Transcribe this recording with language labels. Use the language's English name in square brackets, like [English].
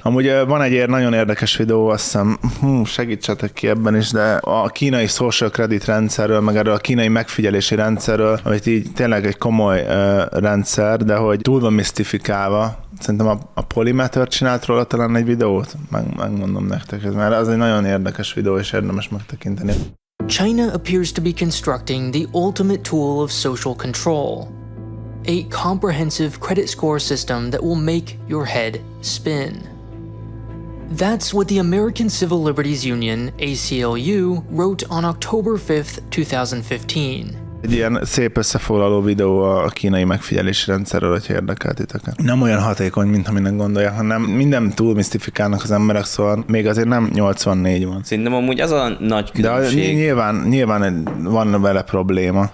[Hungarian] Amúgy van egy nagyon érdekes videó, azt hiszem, segítsetek ki ebben is, de a kínai social kredit rendszerről, meg erről a kínai megfigyelési rendszerről, amit így tényleg egy komoly rendszer, de hogy túl van misztifikálva. Szerintem a Polymeter csinált róla talán egy videót, megmondom nektek, mert az egy nagyon érdekes videó, és érdemes megtekinteni. [English] China appears to be constructing the ultimate tool of social control. A comprehensive credit score system that will make your head spin. That's what the American Civil Liberties Union, ACLU, wrote on October 5th, 2015. [Hungarian] Egy ilyen szép összefoglaló videó a kínai megfigyelési rendszerről, hogyha érdekel titeket. Nem olyan hatékony, mint aminek gondolja, hanem minden túl misztifikálnak az emberek, szóval még azért nem 84 van. Szerintem amúgy az a nagy különbség. De nyilván van vele probléma.